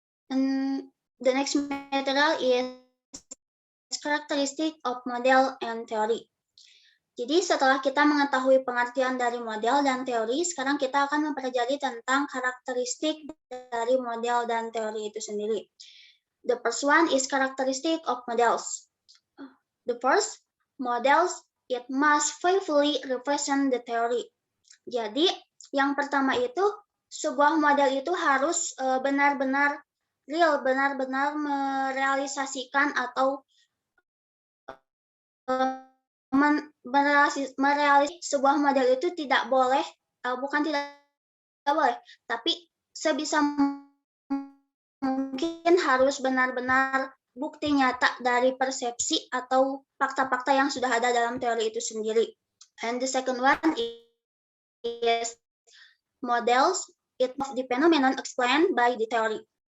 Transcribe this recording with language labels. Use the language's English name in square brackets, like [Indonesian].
[English] And the next material is characteristic of model and theory. [Indonesian] Jadi setelah kita mengetahui pengertian dari model dan teori, sekarang kita akan mempelajari tentang karakteristik dari model dan teori itu sendiri. [English] The first one is characteristic of models. The first, models, it must faithfully represent the theory. [Indonesian] Jadi yang pertama itu, sebuah model itu harus benar-benar real, benar-benar merealisasikan atau merealisasi sebuah model itu tidak boleh, bukan tidak boleh, tapi sebisa mungkin harus benar-benar bukti nyata dari persepsi atau fakta-fakta yang sudah ada dalam teori itu sendiri. [English] And the second one is models, it must the phenomenon explained by the theory.